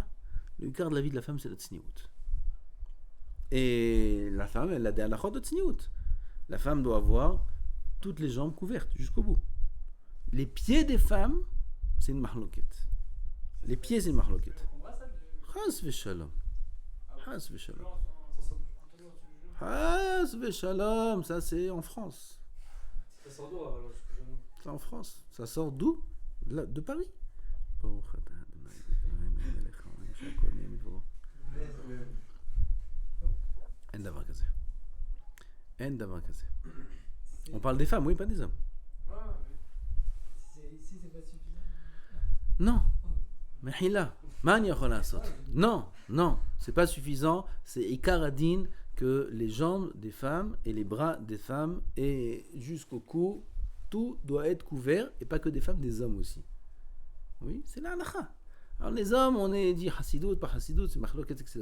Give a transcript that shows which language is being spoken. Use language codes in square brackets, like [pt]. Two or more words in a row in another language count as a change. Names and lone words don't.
[fr] Le ikar de la vie de la femme, c'est la tsniout. Et la femme, elle a des halachot de tsniout. La femme doit avoir toutes les jambes couvertes jusqu'au bout. Les pieds des femmes, c'est une mahloket. Les pieds, c'est une mahloket. On voit ça de. [he] חס ושלום חס ושלום. [fr] Ça [he] חס ושלום. [fr] Ça, c'est en France. Ça sort d'où alors jusqu'au genou? C'est en France. Ça sort d'où? De Paris. [he] אין דבר כזה. אין דבר כזה. [fr] On parle des femmes, oui, pas des hommes. Ici, c'est pas suffisant. Non. Mais hila. [he] מן יכול עשות. [fr] Non, c'est pas suffisant. C'est ikaradin que les jambes des femmes et les bras des femmes et jusqu'au cou, tout doit être couvert et pas que des femmes, des hommes aussi. Oui, c'est la halakha. Alors les hommes, on est dit hasidut, pas hasidut, c'est machloket, etc.